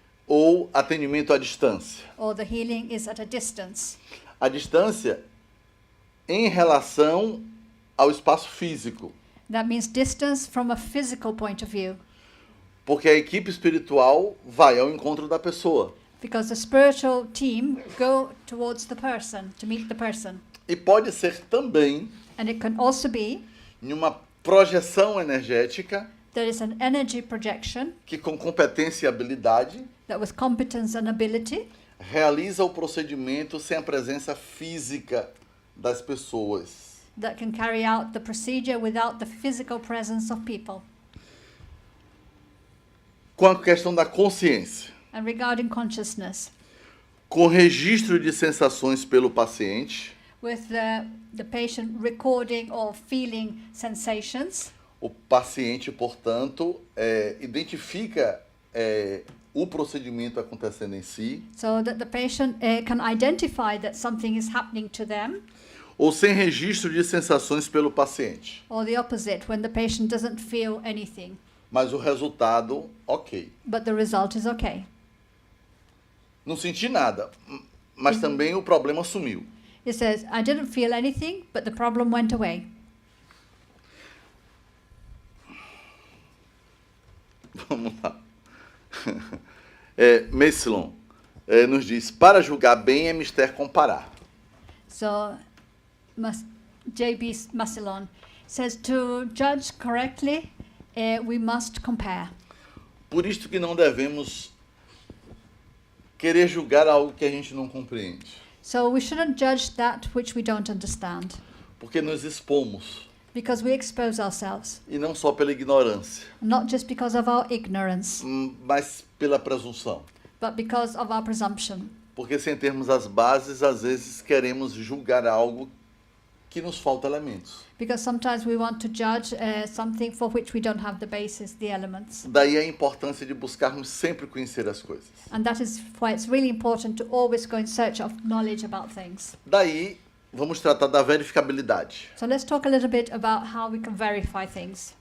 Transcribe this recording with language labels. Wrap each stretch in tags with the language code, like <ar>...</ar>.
<pt>Ou atendimento à distância.</pt> <en>Or the healing is at a distance.</en> <pt>A distância em relação ao espaço físico.</pt> <en>That means distance from a physical point of view.</en> <pt>Porque a equipe espiritual vai ao encontro da pessoa.</pt> <en>Because the spiritual team go towards the person, to meet the person.</en> <pt>E pode ser também</pt> <en>And it can also be</en> <pt>em uma projeção energética</pt> <en>there is an energy projection</en> <pt>que com competência e habilidade</pt> <en>that with competence and ability</en> <pt>realiza o procedimento sem a presença física das pessoas.</pt> <en>that can carry out the procedure without the physical presence of people.</en> <pt>Com a questão da consciência.</pt> <en>And regarding consciousness,</en> <pt>Com registro de sensações pelo paciente.</pt> <en>with the patient recording or feeling sensations,</en> <pt>O paciente, portanto, identifica o procedimento acontecendo em si,</pt> <en>so that the patient can identify that something is happening to them,</en> <pt>ou sem registro de sensações pelo paciente.</pt> <en>or the opposite, when the patient doesn't feel anything,</en> <pt>Mas o resultado, ok.</pt> <en>but the result is okay.</en> <pt>Não senti nada, mas também o problema sumiu.</pt> <en>It says, I didn't feel anything, but the problem went away.</en> <pt>Vamos lá. Messilon nos diz, para julgar bem é mister comparar.</pt> <en>So, J.B. Massillon says, to judge correctly, we must compare.</en> <pt>Por isto que não devemos querer julgar algo que a gente não compreende.</pt> <en>So we shouldn't judge that which we don't understand,</en> <pt>Porque nos expomos,</pt> <en>because we expose ourselves,</en> <pt>e não só pela ignorância,</pt> <en>not just because of our ignorance,</en> <pt>mas pela presunção.</pt> <en>but because of our presumption.</en> <pt>Porque sem termos as bases, às vezes queremos julgar algo que nos falta elementos.</pt> <en>Because sometimes we want to judge something for which we don't have the basis, the elements.</en> <pt>Daí a importância de buscarmos sempre conhecer as coisas.</pt> <en>And that is why it's really important to always go in search of knowledge about things.</en> <pt>Daí, vamos tratar da verificabilidade.</pt> <en>So let's talk a little bit about how we can verify things</en>